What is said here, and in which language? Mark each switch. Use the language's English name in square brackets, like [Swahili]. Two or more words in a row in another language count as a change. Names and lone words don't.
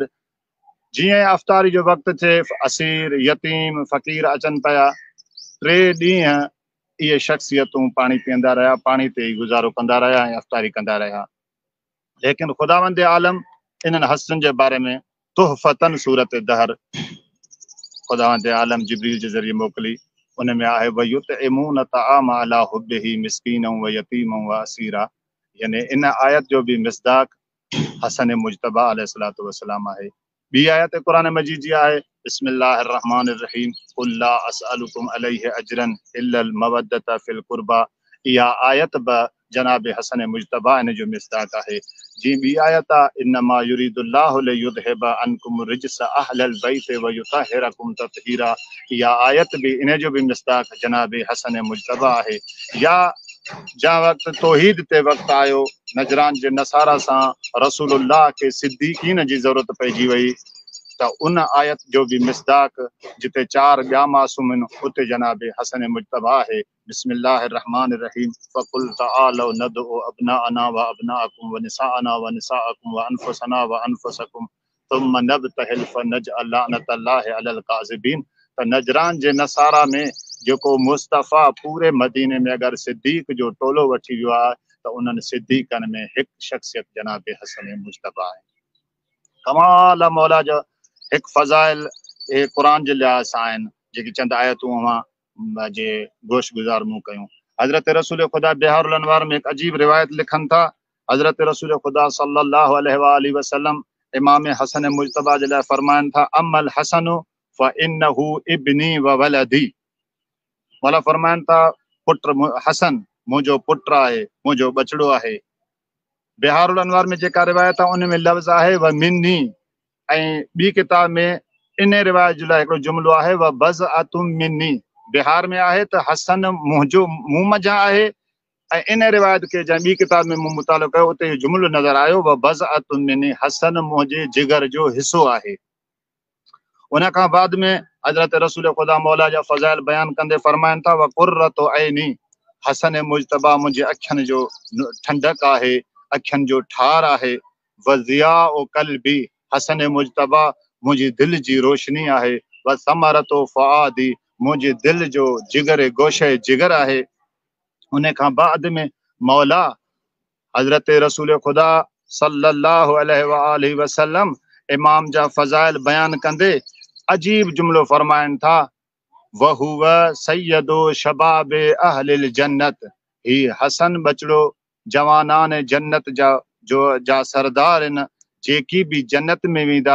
[Sindhi] जीअं अफ़्तारी जो वक़्तु थिए, असीर, यतीम, फ़क़ीर अचनि पिया, 3 ॾींहं इहे शख़्सियतूं पाणी पीअंदा रहिया, पाणी ते ई गुज़ारो कंदा रहिया ऐं अफ़्तारी कंदा रहिया। लेकिन ख़ुदावंद आलम इन्हनि हस्तियुनि जे बारे में तुहफ़तन सूरत दहर खुदावंद आलम जिब्रील जे ज़रिए मोकिली। उन में आहे [Arabic] ويطعمون الطعام على حبه مسكينا و يتيما و أسيرا, [Sindhi] यानी इन आयत जो भी मिसदाक हसन मुजतबा [Arabic] عليه الصلاة والسلام [Sindhi] आहे। ॿी आयत क़ुरान मजीद जी आहे [Arabic] بسم الله الرحمن الرحيم قل لا أسألكم عليه أجرا إلا المودة في القربى. [Sindhi] इहा आयत ब जनाब हसन मुजतबा इन जो मिसदाक आहे। जी ॿी आयत आहे [Arabic] إنما يريد الله ليذهب عنكم الرجس أهل البيت و يطهركم تطهيرا. [Sindhi] इहा आयत भी इन जो भी मिसदाक जनाब हसन मुजतबा आहे। या जहाँ वक़्तु तौहीद ते वक़्तु आयो, नजरान जे नसारा सां रसूलुल्लाह के सिद्दीकीन जी ज़रूरत पइजी वई, त उन आयत जो भी मिसदाक जिते 4 ॿिया मासूम आहिनि उते जनाब हसन मुजतबा आहे। [Arabic] بسم الله الرحمن الرحيم فقل تعالوا ندع أبناءنا و أبناءكم و نساءنا و نساءكم و أنفسنا و أنفسكم ثم نبتهل فنجعل لعنة الله على الكاذبين. [Sindhi] त नजरान जे नसारा में जेको मुस्तफ़ा पूरे मदीने में अगरि सिद्दीक जो टोलो वठी वियो आहे त उन्हनि सिद्दीकनि में हिकु शख़्सियत जनाब हसन मुजतबा आहे। कमाल मौला जो हिकु फ़ज़ाइल क़ुरान जे लिहाज़ सां आहिनि जेकी चंद आयतूं अवां जे गोश गुज़ार मूं कयूं। हज़रत रसूल खुदा बिहारुल अनवार में एक अजीब रिवायत लिखन था। हज़रत रसूल खुदा [Arabic] صلى الله عليه وسلم [Sindhi] इमाम हसन मुजतबा जे लाइ फरमाइन था, [Arabic] أمل حسن فإنه ابني و ولدي. [Sindhi] मौला फरमाइन था, पुत्र हसन मुंहिंजो पुत्र आहे, मुंहिंजो बचड़ो आहे। बिहारुल अनवार में जेका रिवायत आहे उन में लफ़्ज़ आहे [Arabic] و مني, [Sindhi] ऐं ॿी किताब में इन रिवायत जे लाइ हिकिड़ो जुमिलो आहे [Arabic] و بضعة مني. [Sindhi] बिहार में आहे त हसन मुंहिंजो मूं मज़ा आहे, ऐं इन रिवायत खे जंहिं ॿी किताब में मूं मुतालो कयो उते जुमिलो नज़र आयो [Arabic] و بضعة مني, [Sindhi] हसन मुंहिंजे जिगर जो हिसो आहे। उन खां बाद में हज़रत रसूल खुदा मौला जा फ़ज़ाइल बयान कंदे फरमाइनि था, [Arabic] و قرة عيني, [Sindhi] हसन मुजतबा मुंहिंजे अखियुनि जो ठंडक आहे, अखियुनि जो ठार आहे। [Arabic] و ضياء قلبي, [Sindhi] हसन मुजतबा मुंहिंजी दिलि जी रोशनी आहे। [Arabic] و ثمرة فؤادي, [Sindhi] मुंहिंजे दिलि जो जिगर गोशे जिगर आहे। उन खां बाद में मौला हज़रत रसूल खुदा [Arabic] صلى الله عليه وسلم [Sindhi] इमाम जा फ़ज़ाइल बयान कंदे अजीब जुमिलो फरमाइनि था, [Arabic] وهو سيد شباب أهل الجنة, [Sindhi] ही हसन बचड़ो जवानान जन्नत जा सरदार आहिनि, जेकी भी जन्नत में वेंदा।